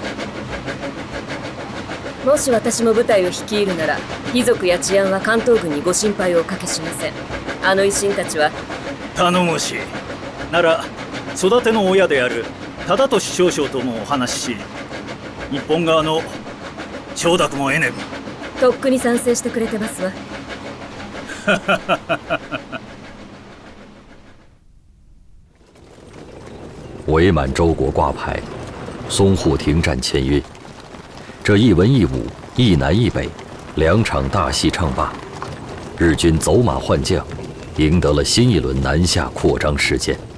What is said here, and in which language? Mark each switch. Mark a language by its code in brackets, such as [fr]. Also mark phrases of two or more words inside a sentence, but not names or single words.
[ja] もし私も部隊を率いるなら、貴族や治安は関東軍にご心配をおかけしません。あの維新たちは。頼もしい。なら育ての親である忠俊少将ともお話しし、日本側の承諾も得ねば。とっくに賛成してくれてますわ。 [zh] 伪满洲国挂牌，淞沪停战签约。这一文一武，一南一北，两场大戏唱罢，日军走马换将，赢得了新一轮南下扩张事件。